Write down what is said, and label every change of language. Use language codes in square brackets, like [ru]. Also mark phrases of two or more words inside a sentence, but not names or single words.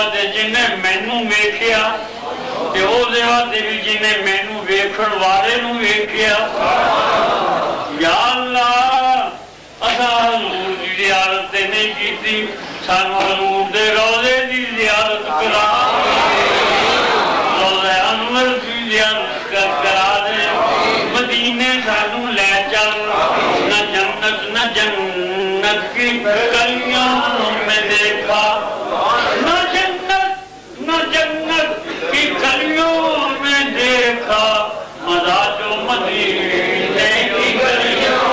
[pa] دے جنہیں مینو ویکھیا تے وہ دیوا دے بھی جنہیں مینو ویکھن والے نو ویکھیا۔ یا اللہ اساں حضور دی زیارت تے نہیں کیتی، سانو حضور دے روضے دی زیارت کرا، روضہ انور دی زیارت کرا دے، مدینے سانو لے چل، [ur] نہ جنت نہ جنت کی گلیاں میں دیکھا، نہ جنت کی گلیوں میں دیکھا، مزہ جو مدینے کی گلیوں